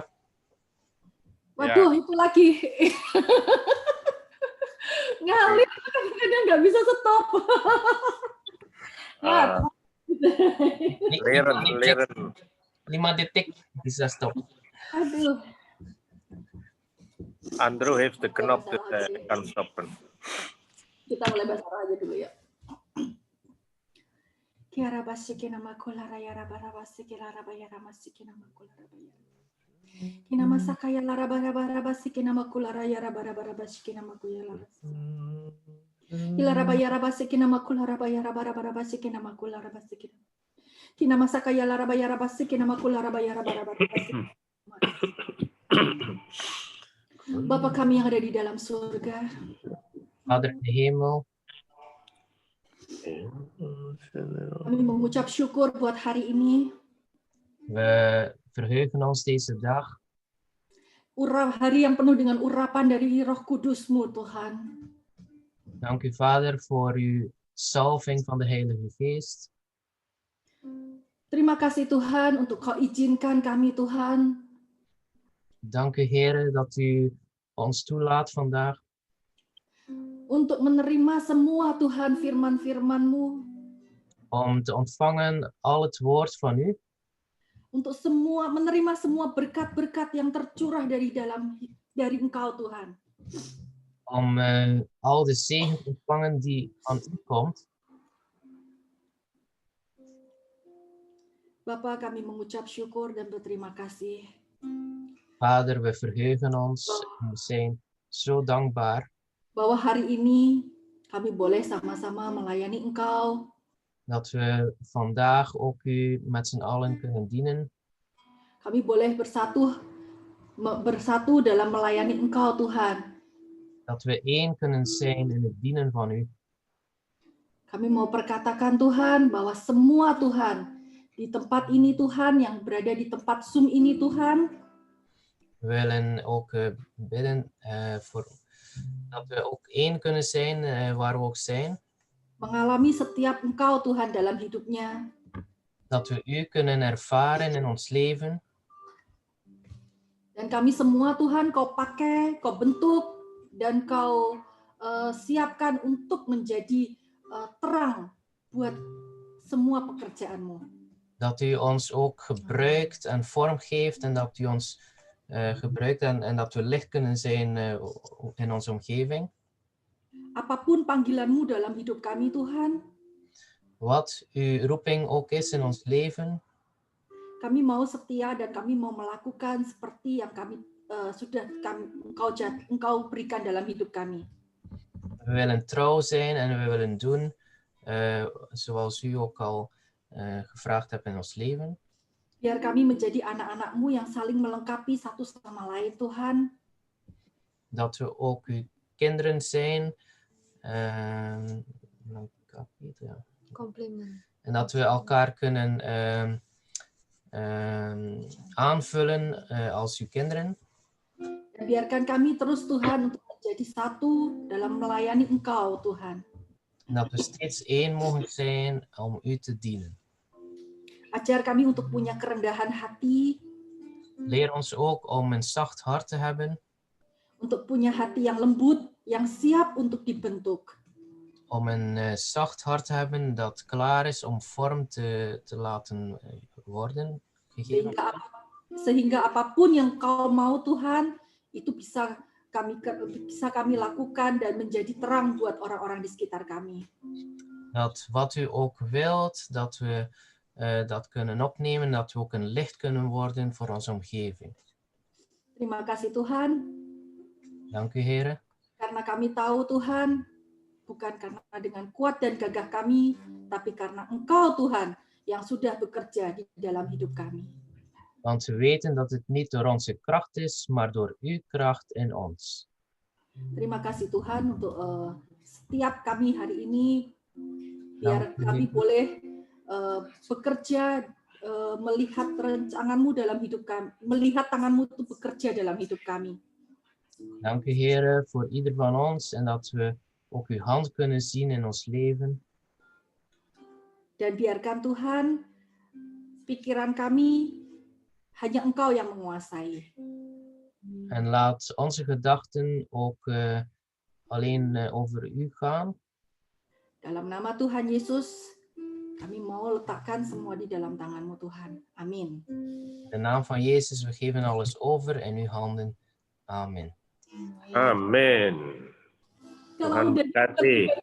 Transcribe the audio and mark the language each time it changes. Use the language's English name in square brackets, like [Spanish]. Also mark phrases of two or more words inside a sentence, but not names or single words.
[Indonesian] Waduh, itu lagi. Ngalir, kadang nggak bisa stop. [Dutch] Leren. [Indonesian] 5 detik bisa stop. Aduh. [Dutch] Andrew heeft de knop, dus hij kan stoppen. [Indonesian] Kita mulai bahasa Arab aja dulu ya. Kiara basiki nama kulara ya raba basiki lara ya ramasiki nama kulara ya. Kina masakaya lara bara basiki nama kulara ya raba basiki nama kulara. Ilara ya raba basiki nama kulara ya raba basiki nama kulara basiki. Kina masakaya lara ya raba basiki nama kulara ya raba basiki. Bapa kami yang ada di dalam surga. [Dutch] Vader in de hemel. [Indonesian] Kami mengucap syukur buat hari ini. [Dutch] We verheugen ons deze dag. [Indonesian] Hari yang penuh dengan urapan dari Roh Kudus-Mu, Tuhan. [Dutch] Dank u Vader voor uw salving van de Heilige Geest. [Indonesian] Terima kasih Tuhan untuk Kau izinkan kami, Tuhan. [Dutch] Dank u Heer dat u ons toelaat vandaag. [Indonesian] Untuk menerima semua Tuhan firman-firman-Mu. [Dutch] Om te ontvangen al het woord van u. [Indonesian] Untuk menerima semua berkat-berkat yang tercurah dari Engkau, Tuhan. [Dutch] Om al de zegen te ontvangen die aan u komt. [Indonesian] Bapa, kami mengucap syukur dan berterima kasih. [Dutch] Vader, we verheugen ons en we zijn zo dankbaar. [Indonesian] Bahwa hari ini kami boleh sama-sama melayani Engkau. [Dutch] Dat we vandaag ook u met z'n allen kunnen dienen. [Indonesian] Kami boleh bersatu dalam melayani Engkau, Tuhan. [Dutch] Dat we één kunnen zijn in het dienen van u. [Indonesian] Kami mau perkatakan Tuhan bahwa semua Tuhan di tempat ini Tuhan, yang berada di tempat Zoom ini Tuhan. [Dutch] We willen ook bidden dat we ook één kunnen zijn waar we ook zijn. [Indonesian] Mengalami setiap Engkau Tuhan dalam hidupnya. [Dutch] Dat we u kunnen ervaren in ons leven. [Indonesian] Dan kami semua Tuhan Kau pakai, Kau bentuk, dan Kau siapkan untuk menjadi terang buat semua pekerjaan-Mu. [Dutch] Dat u ons ook gebruikt en vorm geeft en dat u ons gebruikt en dat we licht kunnen zijn in onze omgeving. [Indonesian] Apapun panggilan-Mu dalam hidup kami Tuhan, [Dutch] Wat uw roeping ook is in ons leven, [Indonesian] kami mau setia dan kami mau melakukan seperti yang kami Engkau berikan dalam hidup kami. [Dutch] we willen trouw zijn en we willen doen zoals u ook al gevraagd hebt in ons leven. [Indonesian] Biar kami menjadi anak-anak-Mu yang saling melengkapi satu sama lain Tuhan. [Dutch] Dat we ook uw kinderen zijn. Compliment. En dat we elkaar kunnen aanvullen als uw kinderen. [Indonesian] Dan biarkan kami terus Tuhan untuk menjadi satu dalam melayani Engkau Tuhan. [Dutch] En dat we steeds één mogen zijn om u te dienen. [Indonesian] Ajar kami untuk punya kerendahan hati, [Dutch] Leer ons ook om een zacht hart te hebben. [Indonesian] untuk punya hati yang lembut, yang siap untuk dibentuk. [Dutch] Om een zacht hart te hebben dat klaar is om vorm te laten worden. Gegeven. [Indonesian] Sehingga apapun yang Kau mau Tuhan, itu bisa kami lakukan dan menjadi terang buat orang-orang di sekitar kami. [Dutch] Dat wat u ook wilt, dat we dat kunnen opnemen, dat we ook een licht kunnen worden voor onze omgeving. [Indonesian] Terima kasih Tuhan, [Dutch] Dank u, Heere. [Indonesian] karena kami tahu Tuhan, bukan karena dengan kuat dan gagah kami, tapi karena Engkau Tuhan yang sudah bekerja di dalam hidup kami. [Dutch] Want we weten dat het niet door onze kracht is, maar door uw kracht in ons. [Indonesian] Terima kasih Tuhan untuk setiap kami hari ini, biar kami boleh bekerja, melihat rancangan-Mu dalam hidup kami, melihat tangan-Mu itu bekerja dalam hidup kami. [Dutch] Dank u, Heere, voor ieder van ons en dat we ook uw hand kunnen zien in ons leven. [Indonesian] Dan biarkan Tuhan, pikiran kami hanya Engkau yang menguasai. [Dutch] En laat onze gedachten ook alleen over u gaan. [Indonesian] Dalam nama Tuhan Yesus, kami mau letakkan semua di dalam tangan-Mu Tuhan. Amin. [Dutch] In de naam van Jezus, we geven alles over in uw handen. Amen. [Indonesian] Amin. Tuhan Kalau udah berkati.